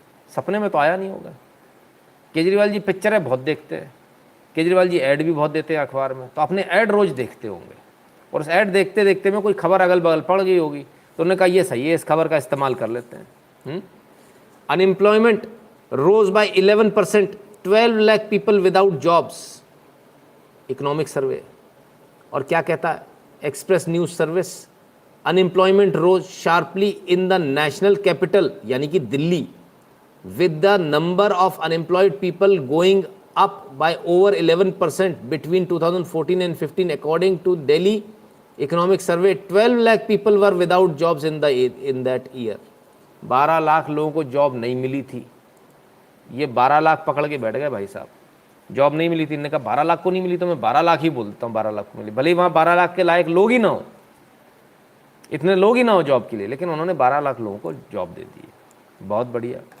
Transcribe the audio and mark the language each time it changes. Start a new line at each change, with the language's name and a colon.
Hindi: सपने में तो आया नहीं होगा। केजरीवाल जी पिक्चरें बहुत देखते हैं, केजरीवाल जी ऐड भी बहुत देते हैं अखबार में, तो अपने ऐड रोज़ देखते होंगे और उस ऐड देखते देखते में कोई खबर अगल बगल पड़ गई होगी तो उन्होंने कहा ये सही है, इस खबर का इस्तेमाल कर लेते हैं।
English: Unemployment rose by 11%, 12 lakh people without jobs. Economic survey.
Hindi: और क्या कहता है express news service?
English: unemployment rose sharply in the national capital
Hindi: यानी कि Delhi,
English: with the number of unemployed people going up by over 11% between 2014 and 15 according to Delhi Economic Survey. 12 lakh people were without jobs in that year.
Hindi: 12 lakh लोगों को job नहीं मिली थी। ये 12 लाख पकड़ के बैठ गए भाई साहब, जॉब नहीं मिली थी। इन्होंने कहा 12 लाख को नहीं मिली तो मैं 12 लाख ही बोलता हूँ, 12 लाख को मिली, भले ही वहाँ 12 लाख के लायक लोग ही ना हो, इतने लोग ही ना हो जॉब के लिए, लेकिन उन्होंने 12 लाख लोगों को जॉब दे दी। बहुत बढ़िया।